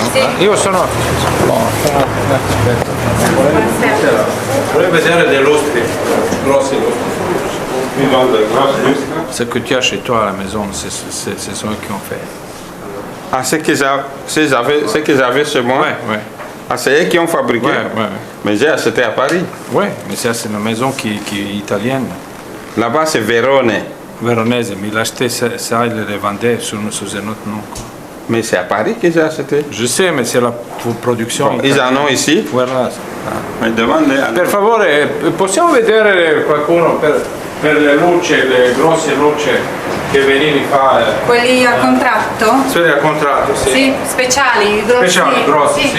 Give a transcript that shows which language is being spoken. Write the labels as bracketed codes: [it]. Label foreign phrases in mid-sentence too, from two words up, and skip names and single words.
[it] Sì. Io sono... Vorrei vedere dei lustri, grossi lustri. [fr] Ce que tu as chez toi à la maison, c'est ceux qui ont fait. Ah, ce que j'avais chez moi, Ouais. ah, c'est eux qui ont fabriqué. Ouais. Mais j'ai acheté à Paris. Ouais, mais ça c'est une maison qui est italienne, Là-bas, c'est Vérone. véronaise, mais il achetait ça, il le revendait sous un autre nom. Quoi. Mais c'est à Paris que j'ai acheté. Je sais, mais c'est la production Bon, ils en ont ici. Voilà. Mais demandez. [it] Per favore, possiamo vedere qualcuno per le luci, le grosse luci che Venini fa? Quelli a contratto? Quelli a contratto, sì. Sì, speciali, grossi. Speciali, grossi, sì.